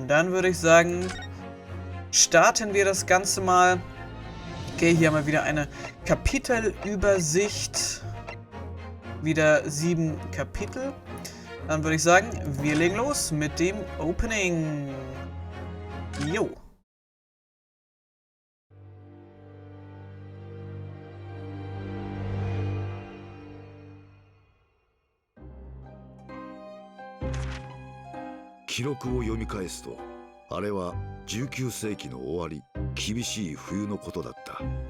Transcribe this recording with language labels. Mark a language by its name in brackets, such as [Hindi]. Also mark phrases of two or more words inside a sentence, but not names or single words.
[German] Dann würde ich sagen, starten wir das Ganze mal. Okay, hier haben wir wieder eine Kapitelübersicht. Wieder 7 Kapitel. Dann würde ich sagen, wir legen los mit dem Opening. Jo. [Japanese] Kirokuを読み返すと、あれは19世紀の終わり、厳しい冬のことだった。